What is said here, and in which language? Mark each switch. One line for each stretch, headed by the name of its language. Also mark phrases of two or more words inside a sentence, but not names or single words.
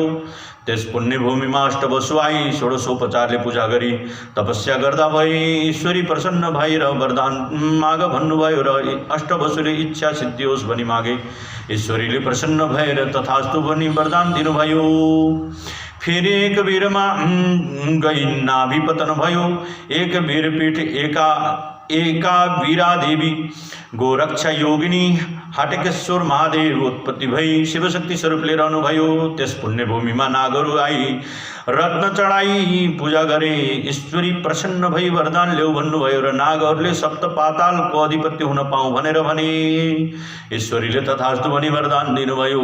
Nepali: त्यस पुण्य भूमिमा अष्टवसु आई षोडशोपचारले पूजा गरी तपस्या गर्दा भई ईश्वरी प्रसन्न भएर वरदान माग भन्नुभयो र अष्टवसुले इच्छा सिद्धि होस् भनी मागे। ईश्वरीले प्रसन्न भएर तथास्तु भनी वरदान दिनुभयो। फेरि एक वीरमा गई नाभि पतन भयो। एक वीरपीठ एका वीरा देवी गोरक्षा योगिनी हटकेश्वर महादेव उत्पत्ति भई शिवशक्ति स्वरूप लिएर आउनुभयो। त्यस पुण्य भूमिमा नागहरू आई रत्न चढाई पूजा गरे। ईश्वरी प्रसन्न भई वरदान ल्याऊ भन्नुभयो र नागहरूले सप्त पातालको अधिपत्य हुन पाऊँ भनेर भने। ईश्वरीले तथास्तु भनी वरदान दिनुभयो।